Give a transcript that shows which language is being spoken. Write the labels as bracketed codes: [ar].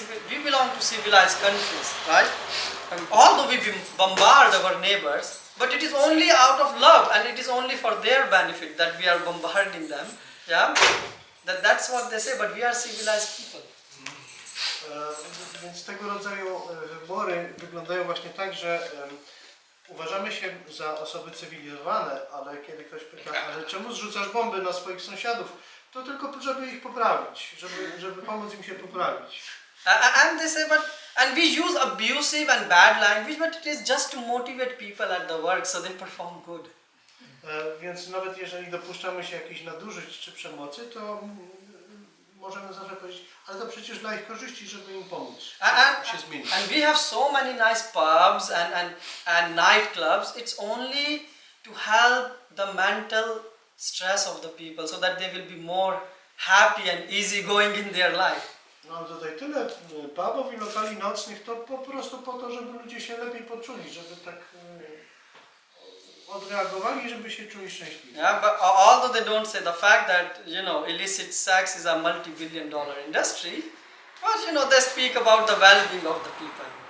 [en] We belong to civilized countries, right? Although we bombard our neighbors, but it is only out of love and it is only for their benefit that we are bombarding them. Yeah, that's what they say. But we are civilized people. [pl] Więc tego rodzaju wybory wyglądają właśnie tak, że uważamy się za osoby cywilizowane, ale kiedy ktoś pyta, ale czemu zrzucasz bomby na swoich sąsiadów, to tylko żeby ich poprawić, żeby pomóc im się poprawić. [en] And they say, and we use abusive and bad language, but it is just to motivate people at the work so they perform good. [pl] Więc nawet jeżeli dopuszczamy się jakichś nadużyć czy przemocy, to możemy zawsze powiedzieć, ale to przecież dla ich korzyści, żeby im pomóc się zmienić. [en] And we have so many nice pubs and nightclubs. It's only to help the mental stress of the people so that they will be more happy and easy going in their life. [pl] Mam tutaj tyle pubów i lokali nocnych, to po prostu po to, żeby ludzie się lepiej poczuli, żeby tak odreagowali, żeby się czuli szczęśliwi. [en] Yeah, but although they don't say the fact that, you know, illicit sex is a multi-billion-dollar industry, but you know, they speak about the well-being of the people.